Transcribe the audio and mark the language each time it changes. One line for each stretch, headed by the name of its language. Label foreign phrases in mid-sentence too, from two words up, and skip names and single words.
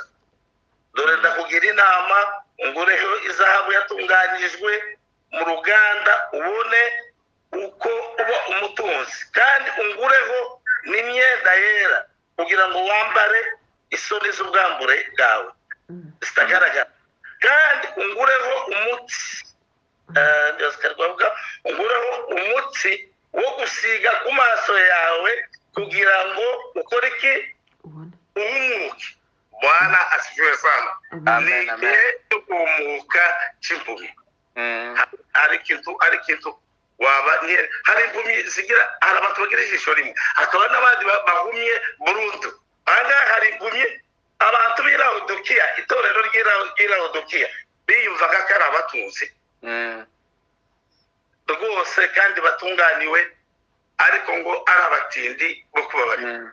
Kinyarwanda: Dore ndakugira inama, ungureho izahabu yatunganijwe mu ruganda, ubone uko uba umutunzi, kandi ungureho n'imyenda yera, kugira ngo wambare isoni z'ubwambure bwawe zitagaragara, kandi ungureho umutsi, ungureho umutsi wo gusiga ku maso yawe, kugira ngo ukore iki? Uhumuke.
Swahili: Bwana asifiwe sana.
Kinyarwanda: Ni igihe cyo guhumuka cy'impumyi. Hari ikintu waba hari impumyi zigira, hari abantu bagira ijisho rimwe, hakaba n'abandi bahumye burundu. Ahangaha hari impumyi, abantu b'Ilawodikiya, itorero ry'Ilawodikiya biyumvaga ko ari abatunzi rwose kandi batunganiwe, ariko ngo ari abatindi bo kubabarira.